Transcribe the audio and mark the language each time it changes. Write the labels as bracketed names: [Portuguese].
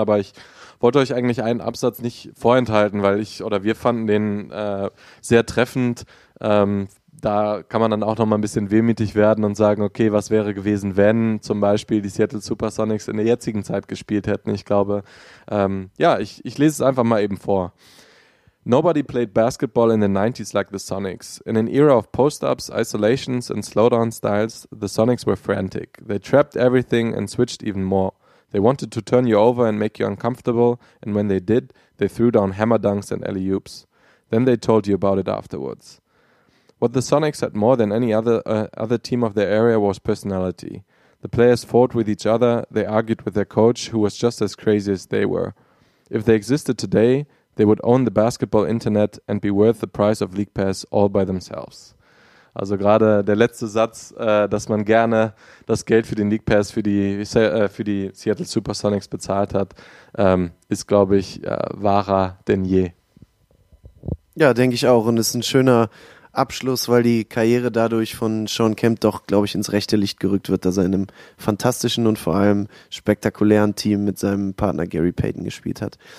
[German] Aber ich wollte euch eigentlich einen Absatz nicht vorenthalten, weil ich oder wir fanden den sehr treffend. Da kann man dann auch nochmal ein bisschen wehmütig werden und sagen, okay, was wäre gewesen, wenn zum Beispiel die Seattle Supersonics in der jetzigen Zeit gespielt hätten. Ich glaube, ich lese es einfach mal eben vor. [English] Nobody played basketball in the 90s like the Sonics. In an era of post-ups, isolations and slowdown styles, the Sonics were frantic. They trapped everything and switched even more. They wanted to turn you over and make you uncomfortable, and when they did, they threw down hammer dunks and alley-oops. Then they told you about it afterwards. What the Sonics had more than any other team of their area was personality. The players fought with each other, they argued with their coach, who was just as crazy as they were. If they existed today, they would own the basketball internet and be worth the price of League Pass all by themselves. [German] Also gerade der letzte Satz, dass man gerne das Geld für den League Pass für die Seattle Supersonics bezahlt hat, ist, glaube ich, wahrer denn je. Ja, denke ich auch. Und es ist ein schöner Abschluss, weil die Karriere dadurch von Sean Kemp doch, glaube ich, ins rechte Licht gerückt wird, dass er in einem fantastischen und vor allem spektakulären Team mit seinem Partner Gary Payton gespielt hat.